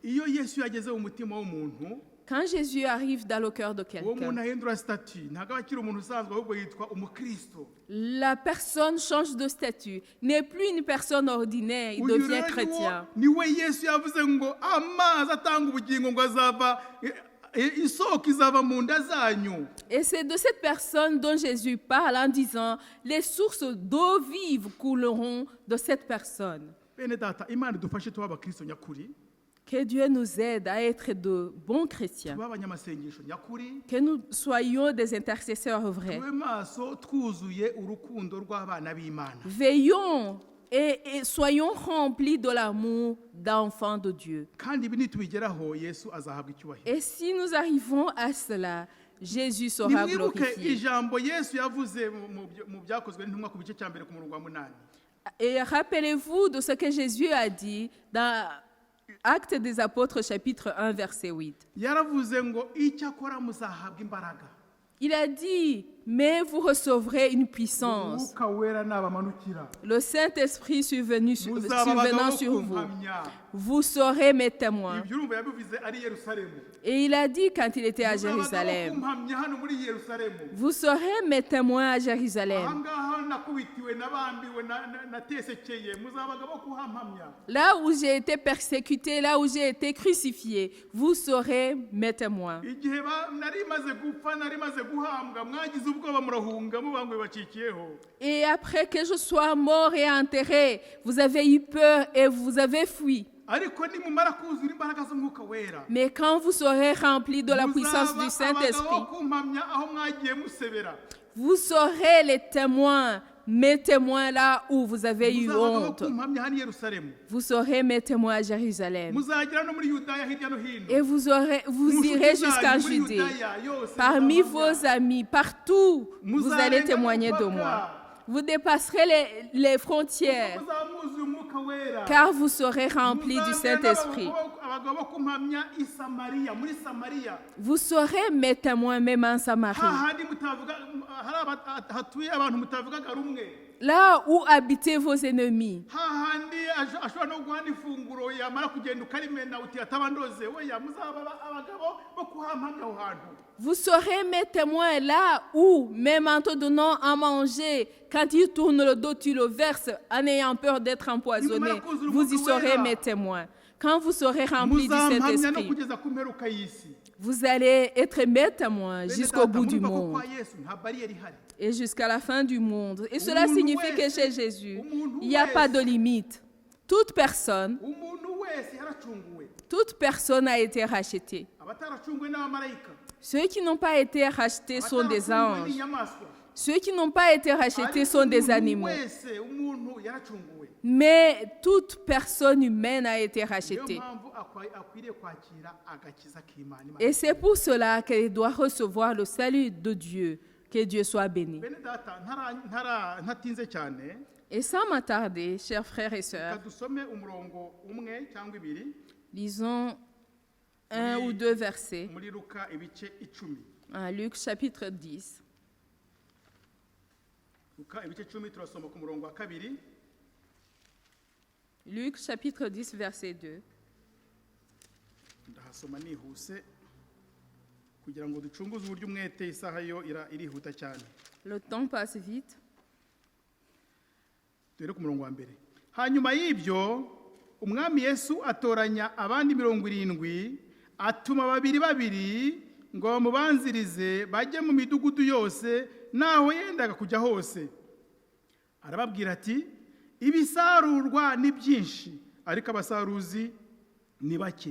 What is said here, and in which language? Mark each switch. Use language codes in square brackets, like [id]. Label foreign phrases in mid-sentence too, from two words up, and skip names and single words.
[rw] Iyo Yesu yageze mu mutima w'umuntu, [fr] Quand Jésus arrive dans le cœur de [rw] uwo muntu [fr] quelqu'un, [rw] ahindura statut, ntabwo aba akiri umuntu usanzwe ahubwo yitwa umukristo. [fr] la personne change de statut, n'est plus une personne ordinaire, il [rw] Uyu [fr] devient [rw] rero [fr] chrétien. [rw] niwe Yesu yavuze ngo amazi atanga ubugingo ngo azava, isoko izava mu nda zanyu. [fr] Et c'est de cette personne dont Jésus parle en disant, les sources d'eau vive couleront de cette personne. [rw] Bene data, Imana idufashe tuba abakristo nyakuri, [fr] Que Dieu nous aide à être de bons chrétiens, [rw] tuba abanyamasengesho nyakuri, [fr] que nous soyons des intercesseurs vrais. [rw] tube maso twuzuye urukundo rw'abana b'Imana. [fr] Veillons et soyons remplis de l'amour d'enfants de Dieu. [rw] Kandi ibi nitubigeraho Yesu azahabwa icyubahiro. [fr] Et si nous arrivons à cela, Jésus sera [rw] Nimwibuke [fr] glorifié. [rw] ijambo Yesu yavuze mu byakozwe n'intumwa ku bice cya mbere ku murongo wa 8. [fr] Et rappelez-vous de ce que Jésus a dit dans Actes des Apôtres, chapitre 1, verset 8. [rw] Yaravuze ngo icyakora muzahabwa imbaraga. [fr] Il a dit, mais vous recevrez une puissance. [rw] Umwuka wera nabamanukira. [fr] Le Saint-Esprit survenant [rw] Muzaba [fr] sur vous. [rw] kumpamya. [fr] Vous serez mes témoins. [rw] Ibyo urumva yabivuze ari Yerusalemu. [fr] Et il a dit quand il était à [rw] Muzaba [fr] Jérusalem, [rw] kumpamya hano muri Yerusalemu. [fr] vous serez mes témoins à Jérusalem. [rw] Ahangaha nakubitiwe nabambiwe natesekeye, muzabaga bo kuhampamya. [fr] Là où j'ai été persécuté, là où j'ai été crucifié, vous serez mes témoins. [rw] Igihe nari maze gupfa, nari maze guhambwa, mwagize ubwoba murahunga mubango bacikiyeho. [fr] Et après que je sois mort et enterré, vous avez eu peur et vous avez fui. [rw] Ariko nimumara kuzura imbaraga z'umwuka wera, [fr] Mais quand vous serez remplis de la puissance du Saint-Esprit, [rw] kumpamya aho mwagiye musebera. [fr] vous serez les témoins mes témoins là où vous avez eu [rw] muzaba abagabo [fr] honte. [rw] kumpamya hano i Yerusalemu, [fr] Vous serez mes témoins à Jérusalem. [rw] muzagera no muri Yudaya hirya no hino, [fr] Et vous irez jusqu'à Judée. Parmi vos amis, partout, vous allez témoigner de moi. Vous dépasserez les frontières, [rw] muzaba mwuzuye umwuka wera, [fr] car vous serez remplis du [rw] Muzagera [fr] Saint-Esprit. [rw] abagabo bo kumpamya i Samariya, muri Samariya, [fr] Vous serez mes témoins même en Samarie. [rw] hahandi hatuye abantu mutavugaga rumwe, [fr] Là où habitaient vos ennemis. [rw] hahandi ashobora no guhana ifunguro yamara kugenda ukarimena uti atabandoze, oya muzaba abagabo bo kuhampamya aho hantu. [fr] Vous serez mes témoins là où, même en te donnant à manger, quand il tourne le dos, tu le verses en ayant peur d'être empoisonné. Vous y serez mes témoins. Quand vous serez remplis du [rw] Muzampamya no [fr] Saint-Esprit, [rw] kugeza ku mperuka y'isi. [fr] vous allez être mes témoins jusqu'au bout du [rw] Murumva ko [fr] monde [rw] kwa Yesu nta bariyeri ihari. [fr] et jusqu'à la fin du monde. Et cela signifie que chez Jésus, il n'y a pas de limite. Toute personne [rw] Umuntu wese yaracunguwe. [fr] Toute personne a été rachetée. [rw] Abataracunguwe n'abamarayika. [fr] Ceux qui n'ont pas été rachetés sont des [rw] Abataracunguwe [fr] anges. [rw] n'inyamaswa. [fr] Ceux qui n'ont pas été rachetés sont des animaux. [rw] Umuntu yaracunguwe. [fr] Mais toute personne humaine a été [rw] Niyo [fr] rachetée. [rw] mpamvu akwiriye kwakira agakiza k'Imana. [fr] Et c'est pour cela qu'elle doit recevoir le salut de Dieu. Que Dieu soit béni. [rw] Bene data ntatinze cyane, [fr] Et sans m'attarder, chers frères et sœurs, [rw] reka dusome umurongo umwe cyangwa ibiri [fr] lisons un ou deux versets. [rw] muri Luka ibice 10. [fr] Luc chapitre 10. [rw] Luka ibice 10 turasoma ku murongo wa kabiri. [fr] Luc chapitre 10, verset 2. [rw] Ndahasoma nihuse kugira ngo ducunguze uburyo umwete, isaha yo irihuta cyane. [fr] Le temps passe vite. [rw] Dore ku murongo wa mbere. Hanyuma y'ibyo umwami Yesu atoranya abandi 70, atuma babiri ngo bamubanzirize bajye mu midugudu yose naho yendaga kujya hose. Arababwira ati, ibisarurwa ni byinshi ariko abasaruzi ni bake.